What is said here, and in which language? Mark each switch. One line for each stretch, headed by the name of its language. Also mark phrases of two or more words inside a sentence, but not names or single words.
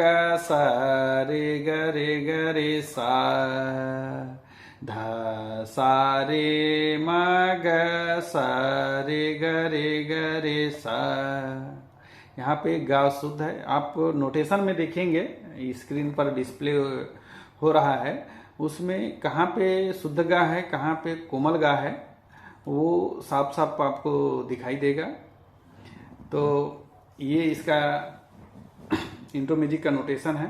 Hindi: सा रे ग रे सा ध सा रे म ग सा रे ग रे ग रे सा। यहाँ पे गा शुद्ध है। आप नोटेशन में देखेंगे स्क्रीन पर डिस्प्ले हो रहा है, उसमें कहाँ पे शुद्ध गा है कहाँ पे कोमल गा है वो साफ साफ आपको दिखाई देगा। तो ये इसका
English: intro music
Hindi: का नोटेशन है।